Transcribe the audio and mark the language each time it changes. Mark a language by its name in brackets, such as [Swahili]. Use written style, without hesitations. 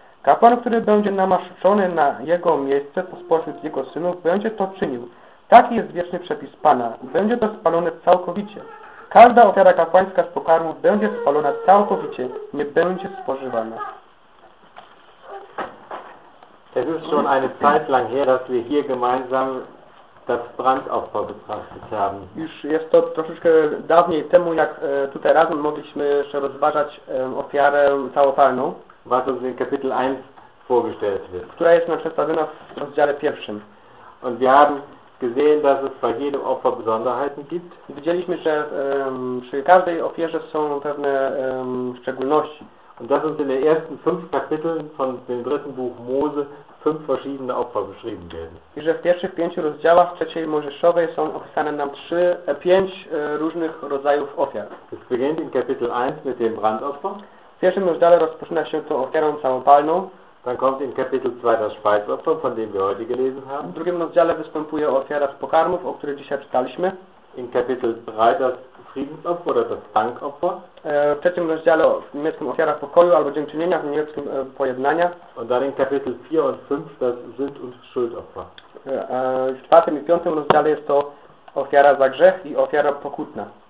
[Polish] Kapłan, który będzie namaszczony na jego miejsce pośród jego synów, będzie to czynił. Taki jest wieczny przepis Pana. Będzie to spalone całkowicie. Każda ofiara kapłańska z pokarmu będzie spalona całkowicie, nie będzie spożywana. [German] Es ist schon eine Zeit lang her, dass wir hier gemeinsam das Brandopfer betrachtet haben. [Polish] Już jest to troszeczkę dawniej temu, jak tutaj razem mogliśmy jeszcze rozważać ofiarę całopalną, [German] was uns in Kapitel 1 vorgestellt wird. [Polish] Która jest nam przedstawiona w rozdziale pierwszym. [German] Und wir haben gesehen, dass es bei jedem Opfer Besonderheiten gibt. [Polish] Widzieliśmy, że przy każdej ofierze są pewne szczególności. [German] Und das sind in den ersten fünf Kapiteln von dem dritten Buch Mose fünf verschiedene Opfer beschrieben werden. [Polish] I że w pierwszych pięciu rozdziałach trzeciej Mojżeszowej są opisane nam pięć różnych rodzajów ofiar. [German] Es beginnt in Kapitel 1 mit dem Brandopfer. [Polish] W pierwszym rozdziale rozpoczyna się tą ofiarą całopalną. [German] Dann kommt in Kapitel 2 das Speisopfer, von dem wir heute gelesen haben. [Polish] W drugim rozdziale występuje ofiara z pokarmów, o której dzisiaj czytaliśmy. [German] In Kapitel 3 das Friedensopfer oder das Dankopfer. [Polish] W trzecim rozdziale w niemieckim ofiara pokoju albo dziękczynienia, w niemieckim pojednania. [German] Und dann in Kapitel 4 und 5 das Sünd- und Schuldopfer. [Polish] W czwartym i piątym rozdziale jest to ofiara za grzech i ofiara pokutna.